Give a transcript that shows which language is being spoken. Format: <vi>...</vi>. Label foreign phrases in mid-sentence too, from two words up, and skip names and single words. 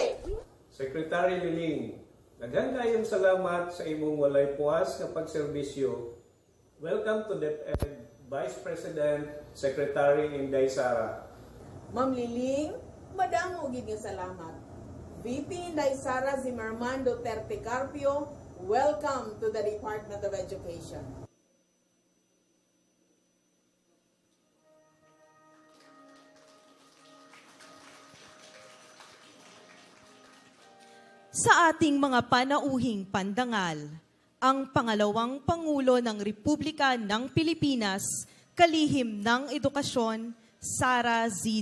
<ceb>Secretary Liling, daghang kayong salamat sa imong walay puwas nga pagserbisyo.</ceb> <en>Welcome to DepEd Vice President Secretary Inday Sara.</en> <hil>Ma'am Liling, madamo gid nga salamat.</hil> <en>VP Inday Sara Zimmerman Duterte Carpio, welcome to the Department of Education.</en> <tl>Sa ating mga panauhing pandangal, ang pangalawang Pangulo ng Republika ng Pilipinas, kalihim ng edukasyon, Sara Z.</tl>